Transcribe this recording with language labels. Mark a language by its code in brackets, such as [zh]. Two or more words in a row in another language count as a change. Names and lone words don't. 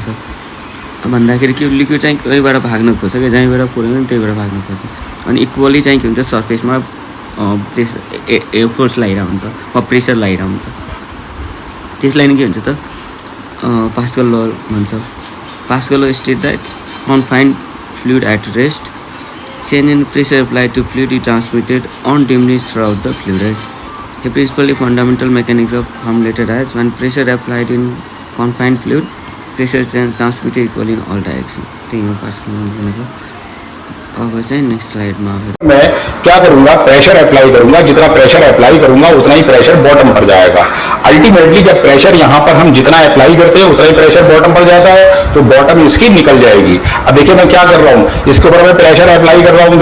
[ne] भन्दाखेरि के लिक्विड चाहिँ कहीँबाट भाग्न खोज्छ कि जहीँबाट फोड्यो भने त्यहीँबाट भाग्न खोज्छ। अनि इक्वली चाहिँ के हुन्छ? सर्फेसमा [en] pressure force [ne] लगाइरहेको हुन्छ वा प्रेसर लगाइरहेको हुन्छ। त्यसलाई नै के हुन्छ त? पास्कल ल भन्छ। [en] Pascal law state that confined fluid at rest change in pressure applied to fluid is transmitted undiminished throughout the fluid है। The principally fundamental mechanics of formulated as when pressure applied in confined fluid, pressure is transmitted equally in all directions। [ne] त्यही हो पास्कल भनेको। अब चाहिँ नेक्स्ट स्लाइडमा [hi] मैं क्या करूंगा? [en] pressure apply [hi] करूंगा। जितना [en] pressure apply [hi] करूंगा उतना ही [en] pressure bottom [hi] पर जाएगा। अल्टीमेटली जब प्रेशर यहाँ पर हम जितना अप्लाई करते हैं उतना ही [en] pressure bottom [hi] पर जाता है, तो बॉटम इसकी निकल जाएगी। अब देखिए मैं क्या कर रहा हूँ, इसके ऊपर मैं [en] pressure apply [hi] कर रहा हूँ।